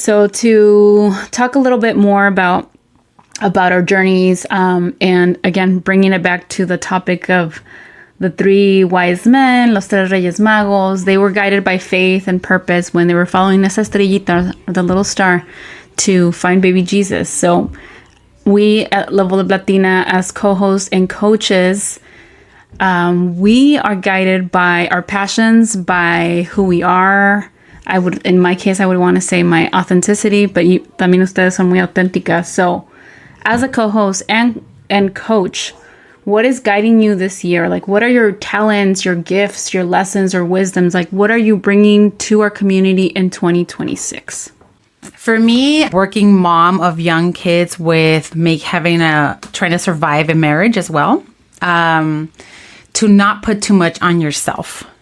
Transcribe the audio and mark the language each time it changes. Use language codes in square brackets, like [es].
[en] So to talk a little bit more about our journeys, and again, bringing it back to the topic of the three wise men, [es] los tres reyes magos, [en] they were guided by faith and purpose when they were following [es] esa estrellita, [en] the little star, to find baby Jesus. So we at Level Up Latina, as co-hosts and coaches, we are guided by our passions, by who we are. In my case, I would want to say my authenticity, but [es] también ustedes son muy auténticas. [en] So as a co-host and coach, what is guiding you this year? Like, what are your talents, your gifts, your lessons or wisdoms? Like, what are you bringing to our community in 2026? For me, working mom of young kids with trying to survive in marriage as well, to not put too much on yourself.